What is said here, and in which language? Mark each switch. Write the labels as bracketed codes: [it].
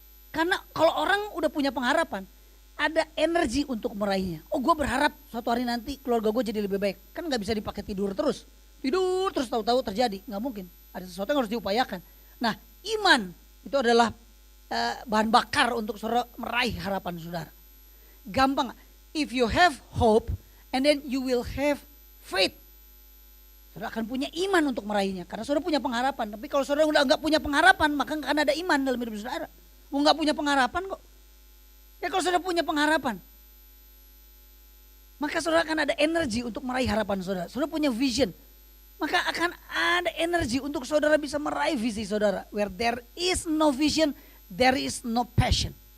[id] Karena kalau orang udah punya pengharapan, ada energi untuk meraihnya. Oh gue berharap suatu hari nanti keluarga gue jadi lebih baik. Kan gak bisa dipakai tidur terus tahu-tahu terjadi. Gak mungkin, ada sesuatu yang harus diupayakan. Nah iman itu adalah bahan bakar untuk saudara meraih harapan saudara. [en] Gampang, if you have hope and then you will have faith. [id] Saudara akan punya iman untuk meraihnya karena saudara punya pengharapan. Tapi kalau saudara udah gak punya pengharapan, maka gak akan ada iman dalam hidup saudara. Mau gak punya pengharapan kok. Ya kalau saudara punya pengharapan, maka saudara akan ada energi untuk meraih harapan saudara. Saudara punya vision, maka akan ada energi untuk saudara bisa meraih visi saudara. [en] Where there is no vision, there is no passion.